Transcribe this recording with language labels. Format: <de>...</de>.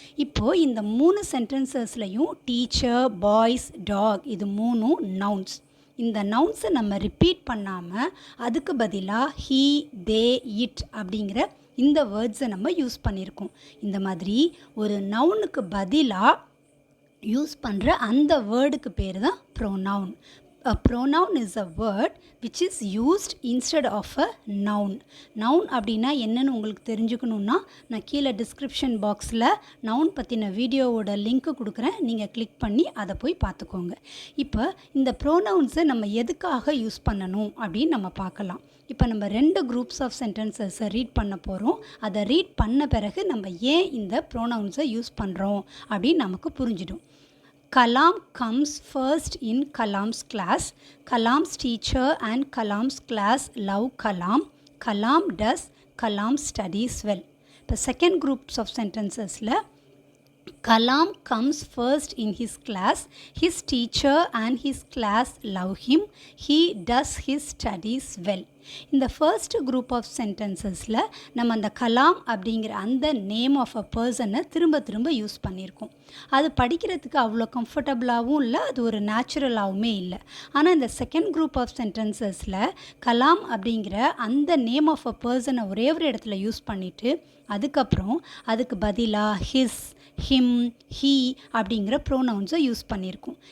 <ta>இப்போது இந்த 3 சென்டென்சஸ்லையும் teacher, boys, talk இது 3 நவுன்ஸ். இந்த நவுன்ஸை நம்ம ரிப்பீட் பண்ணாமல் அதுக்கு பதிலாக ஹீ, தே, இட் அப்படிங்கிற இந்த வேர்ட்ஸை நம்ம யூஸ் பண்ணியிருக்கோம். இந்த மாதிரி ஒரு நவுனுக்கு பதிலாக யூஸ் பண்ணுற அந்த வேர்டுக்கு பேர் தான் pronoun.</ta> <en>A pronoun is a word which is used instead of a noun.</en> <ta>Noun அப்படின்னா என்னன்னு உங்களுக்கு தெரிஞ்சுக்கணுன்னா நான் கீழே டிஸ்கிரிப்ஷன் பாக்ஸில் நவுன் பற்றின வீடியோவோட லிங்க்கு கொடுக்குறேன். நீங்கள் கிளிக் பண்ணி அதை போய் பார்த்துக்கோங்க. இப்போ இந்த ப்ரோனவுன்ஸை நம்ம எதுக்காக யூஸ் பண்ணணும் அப்படின்னு நம்ம பார்க்கலாம். இப்போ நம்ம 2 குரூப்ஸ் ஆஃப் சென்டென்சஸை ரீட் பண்ண போகிறோம். அதை ரீட் பண்ண பிறகு நம்ம ஏன் இந்த ப்ரோனவுன்ஸை யூஸ் பண்ணுறோம் அப்படின்னு நமக்கு புரிஞ்சிடும்.</ta> <en>Kalam comes first in Kalam's class. Kalam's teacher and Kalam's class love Kalam. Kalam does. Kalam studies well.</en> <ta>இப்போ</ta> <en>second groups of sentencesல Kalam comes first in his class. His teacher and his class love him. He does his studies well.</en> <ta>இந்த first group of சென்டென்சஸில் நம்ம அந்த கலாம் அப்படிங்கிற அந்த name of a பர்சனை திரும்ப திரும்ப use பண்ணியிருக்கோம். அது படிக்கிறதுக்கு அவ்வளோ கம்ஃபர்டபுளாகவும் இல்லை, அது ஒரு நேச்சுரலாகவுமே இல்லை. ஆனால் இந்த செகண்ட் குரூப் ஆஃப் சென்டென்சஸில் கலாம் அப்படிங்கிற அந்த நேம் ஆஃப் அ பர்சனை ஒரே ஒரு இடத்துல யூஸ் பண்ணிவிட்டு அதுக்கப்புறம் அதுக்கு பதிலாக ஹிஸ், ஹிம், ஹீ அப்படிங்கிற ப்ரோனவுன்ஸை யூஸ் பண்ணியிருக்கோம்.</ta>